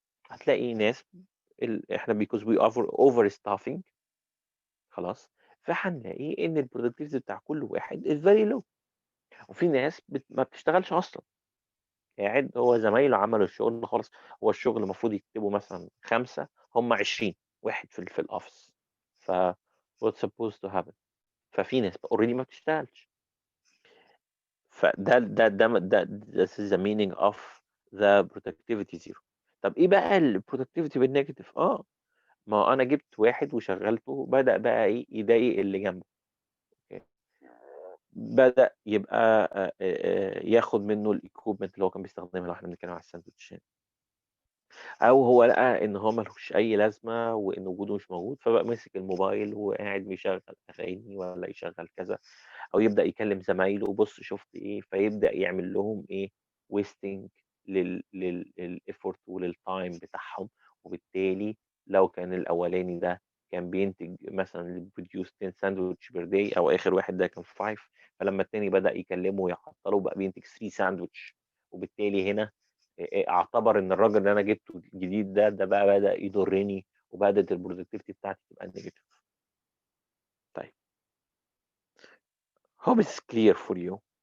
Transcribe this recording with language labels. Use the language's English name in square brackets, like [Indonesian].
[Arabic] هتلاقي ناس احنا [English] because we over staffing [Arabic] خلاص، فهنلاقي ان البرودكتيفيتي بتاع كل واحد [English] is very low. [Arabic] وفي ناس ما بتشتغلش اصلا، قاعد هو زمايله عملوا الشغل خلاص، هو الشغل المفروض يكتبوا مثلا 5، هم 20 واحد في الاوفيس، ف [English] what's supposed to happen. [Arabic] ففي ناس اوريدي ما بتشتغلش. فده [English] this is the meaning of the productivity zero. [Arabic] طب ايه بقى البرودكتيفيتي بالنيجاتيف؟ ما انا جبت واحد وشغلته، بدأ بقى ايه يضايق اللي جنبه. أوكي. بدأ يبقى ياخد منه الايكوبمنت اللي هو كان بيستخدمها لو احنا بنتكلم على الساندوتش، او هو لقى ان هو ملوش اي لازمه وان وجوده مش موجود، فبقى ماسك الموبايل وقاعد بيشغل اغاني ولا يشغل كذا، او يبدا يكلم زمايله بص شفت ايه، فيبدا يعمل لهم ايه ويستنج للافورت وللتايم بتاعهم. وبالتالي لو كان الاولاني ده كان بينتج مثلا بروديوس 10 ساندوتش بير داي، او اخر واحد ده كان 5، فلما التاني بدا يكلمه ويعطله بقى بينتج 3 ساندوتش. وبالتالي هنا اعتبر ان الراجل اللي انا جبته الجديد ده بقى بدا يضرني، وبدات البرودكتيفيتي بتاعتي تبقى نيجاتيف. طيب [English] hope it's clear for you.